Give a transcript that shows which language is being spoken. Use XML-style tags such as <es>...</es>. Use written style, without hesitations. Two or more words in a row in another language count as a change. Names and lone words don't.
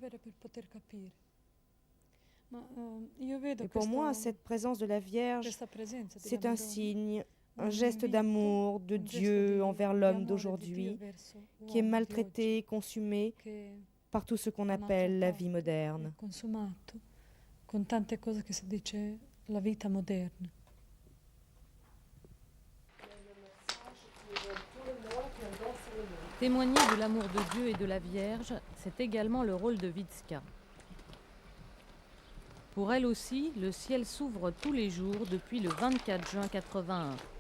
<fr>Et pour moi, cette présence de la Vierge, c'est un signe, un geste d'amour de Dieu envers l'homme d'aujourd'hui, qui est maltraité, consumé, par tout ce qu'on appelle la vie moderne.</fr> <it>Consumato con tante cose che si dice la vita moderna.</it> <fr>Témoigner de l'amour de Dieu et de la Vierge, c'est également le rôle de Witska. Pour elle aussi, le ciel s'ouvre tous les jours depuis le 24 juin 81.</fr>